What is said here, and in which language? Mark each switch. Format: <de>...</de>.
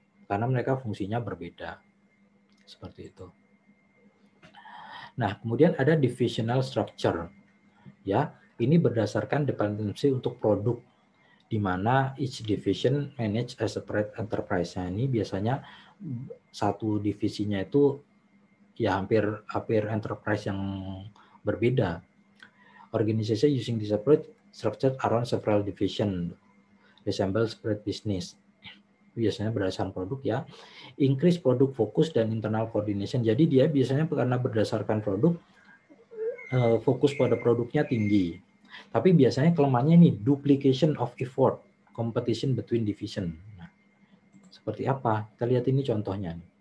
<id>Karena mereka fungsinya berbeda. Seperti itu. Nah, kemudian ada divisional structure. Ya, ini berdasarkan dependensi untuk produk, di mana</id> <en>each division manage a separate enterprise.</en> <id>Nah, ini biasanya satu divisinya itu ya hampir enterprise yang berbeda.</id> <en>Organization using the separate structure around several division, resemble separate business.</en> <id>Biasanya berdasarkan produk ya.</id> <en>Increase product focus</en> <id>dan</id> <en>internal coordination.</en> <id>Jadi dia biasanya karena berdasarkan produk, fokus pada produknya tinggi. Tapi biasanya kelemahannya ini</id> <en>duplication of effort, competition between division.</en> <id>Nah, seperti apa? Kita lihat ini contohnya.</id>